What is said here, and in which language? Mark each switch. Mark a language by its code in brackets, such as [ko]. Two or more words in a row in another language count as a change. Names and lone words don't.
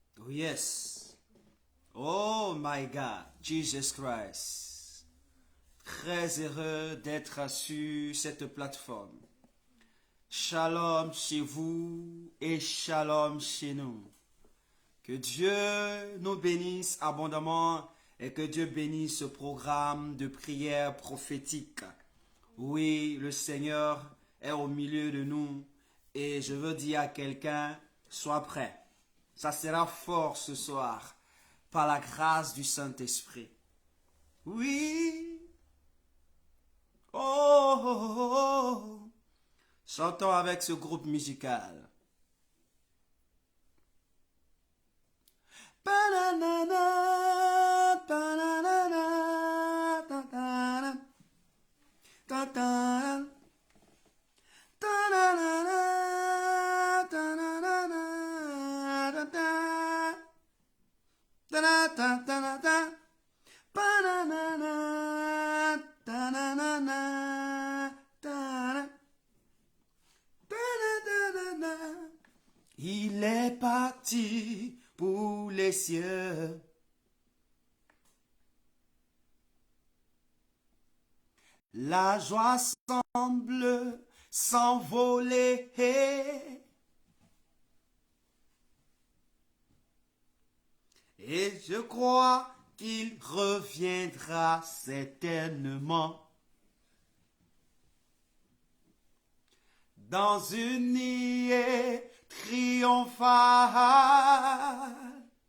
[en] Yes. Oh my God, Jesus Christ. [fr] Très heureux d'être sur cette plateforme. Shalom chez vous et shalom chez nous. Que Dieu nous bénisse abondamment et que Dieu bénisse ce programme de prière prophétique. Oui, le Seigneur est au milieu de nous et je veux dire à quelqu'un, sois prêt. Ça sera fort ce soir par la grâce du Saint-Esprit. Oui. Oh, oh, oh, oh. Chantons avec ce groupe musical. Ba-na-na-na, ba-na-na-na, ta-ta-na, ta-ta-na, ta-na-na-na, ta-na-na-na, ta-ta, ta-na-ta-ta-na-ta, ba-na-na-na, ta-na-na-na, ta-na, ta-na-ta-na-na. Il est parti pour les cieux. La joie semble s'envoler. Et je crois qu'il reviendra certainement dans une nuée triomphale.